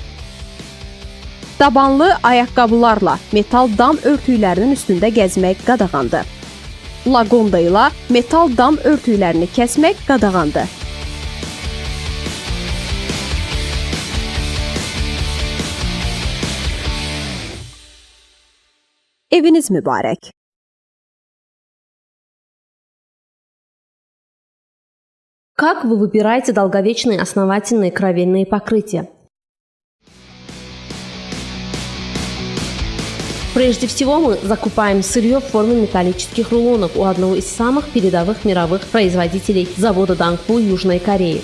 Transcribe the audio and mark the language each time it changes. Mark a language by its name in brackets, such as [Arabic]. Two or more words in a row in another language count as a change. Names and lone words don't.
[Azerbaijani] Dabanlı ayaqqabılarla metal dam örtüklərinin üstündə gəzmək qadağandır. Laqonda ilə metal dam örtüklərini kəsmək qadağandır. Eviniz mübarək. [Russian] Как вы выбираете долговечные основательные кровельные покрытия? Прежде всего мы закупаем сырье в форме металлических рулонов у одного из самых передовых мировых производителей завода Dongbu Южной Кореи.